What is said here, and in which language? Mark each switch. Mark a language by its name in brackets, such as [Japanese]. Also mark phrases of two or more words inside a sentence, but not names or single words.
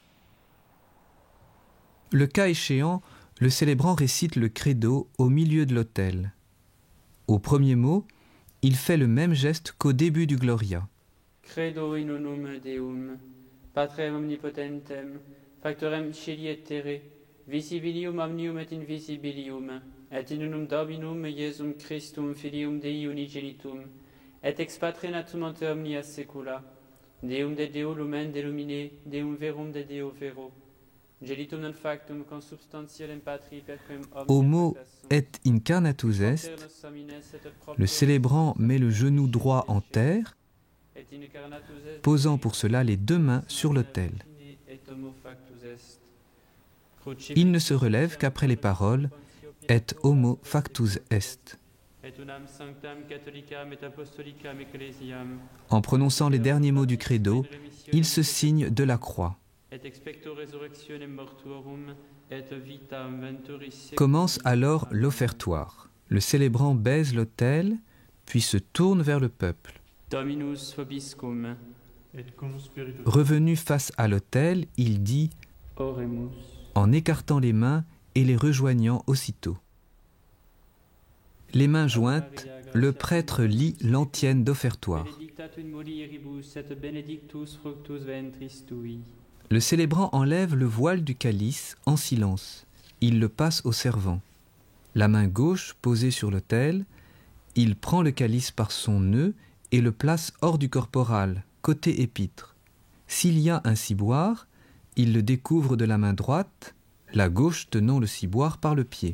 [French] Le cas échéant, le célébrant récite le credo au milieu de l'autel. Au premier mot, il fait le même geste qu'au début du Gloria. [Latin] Credo in unum Deum, Patrem omnipotentem, factorem celi et terre, visibilium omnium et invisibilium, et in unum Dominum Iesum Christum Filium Dei unigenitum, et ex Patre natum ante omnia saecula, Deum de Deo lumen delumine, Deum verum de Deo vero, gelitum non factum consubstantialem Patri perquem [French] Au mot [Latin] Et incarnatus est, [French] le célébrant met le genou droit en terre, posant pour cela les deux mains sur l'autel. Il ne se relève qu'après les paroles [Latin] Et homo factus est. [French] En prononçant les derniers mots du credo, il se signe de la croix. Commence alors l'offertoire. Le célébrant baise l'autel, puis se tourne vers le peuple. [Latin] Dominus vobiscum. Et cum spiritu. [French] Revenu face à l'autel, il dit, [Latin] Oremus. [French] en écartant les mains et les rejoignant aussitôt. Les mains jointes, le prêtre lit l'antienne d'offertoire. [Latin] Benedictatum in mulieribus et benedictus fructus ventris tui. [French] Le célébrant enlève le voile du calice en silence. Il le passe au servant. La main gauche posée sur l'autel, il prend le calice par son nœud et le place hors du corporal, côté épître. S'il y a un ciboire, il le découvre de la main droite, la gauche tenant le ciboire par le pied.